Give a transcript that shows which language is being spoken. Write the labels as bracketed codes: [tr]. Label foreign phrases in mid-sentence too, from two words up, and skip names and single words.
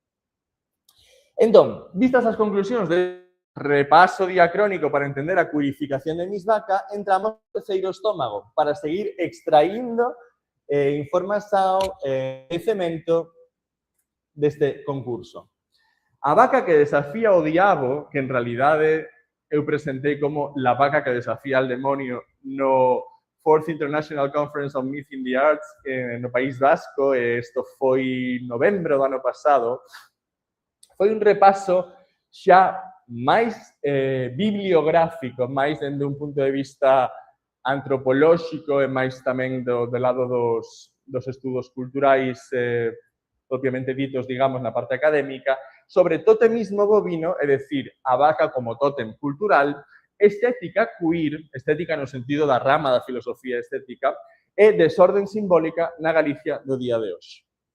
[gl] Entón, vistas as conclusións de repaso diacrónico para entender a queerificación de Miss Vaca, entramos no terceiro estómago para seguir extraindo información e cemento deste concurso. A vaca que desafía o diabo, que en realidade eu presentei como [es] la vaca que desafía al demonio [gl] no Fourth International Conference on Myth in the Arts no País Vasco, isto foi novembro do ano pasado, foi un repaso xa máis bibliográfico, máis dende un punto de vista antropolóxico e máis tamén do lado dos estudos culturais propiamente ditos, digamos, na parte académica, sobre totemismo bovino, é dicir, a vaca como tótem cultural, estética queer, estética no sentido da rama da filosofía estética, e desorden simbólica na Galicia do día de hoxe.